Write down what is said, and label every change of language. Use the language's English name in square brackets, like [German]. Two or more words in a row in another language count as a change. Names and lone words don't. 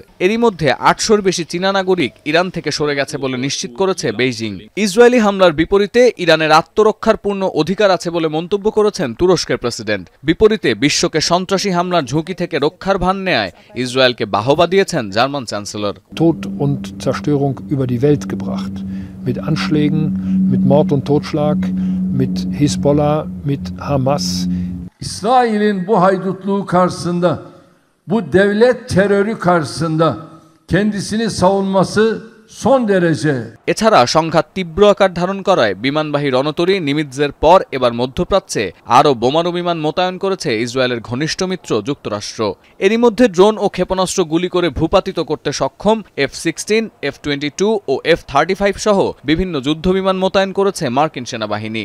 [Bangla] এরই মধ্যে 800-র বেশি চীনা নাগরিক ইরান থেকে সরে গেছে বলে নিশ্চিত করেছে বেইজিং। ইসরায়েলি হামলার বিপরীতে ইরানের আত্মরক্ষার পূর্ণ অধিকার আছে বলে মন্তব্য করেছেন তুরস্কের প্রেসিডেন্ট। বিপরীতে বিশ্বকে সন্ত্রাসী হামলার ঝুঁকি থেকে রক্ষার ভান নেয় ইসরায়েলকে বাহবা দিয়েছেন জার্মান চ্যান্সেলর। [German] Tod und Zerstörung über die Welt gebracht. Mit Anschlägen, mit Mord und Totschlag, mit Hezbollah, mit Hamas. [Turkish] İsrail'in bu haydutluğu karşısında, bu devlet terörü karşısında kendisini savunması son derece। [Bangla] এছাড়া সংঘাত তীব্র আকার ধারণ করায় বিমানবাহী রণতরী নিমিৎজের পর এবার মধ্যপ্রাচ্যে আরও বোমারু বিমান মোতায়েন করেছে ইসরায়েলের ঘনিষ্ঠ মিত্র যুক্তরাষ্ট্র। এরই মধ্যে ড্রোন ও ক্ষেপণাস্ত্র গুলি করে ভূপাতিত করতে সক্ষম F-16, F-22 ও F-35 সহ বিভিন্ন যুদ্ধবিমান মোতায়েন করেছে মার্কিন সেনাবাহিনী।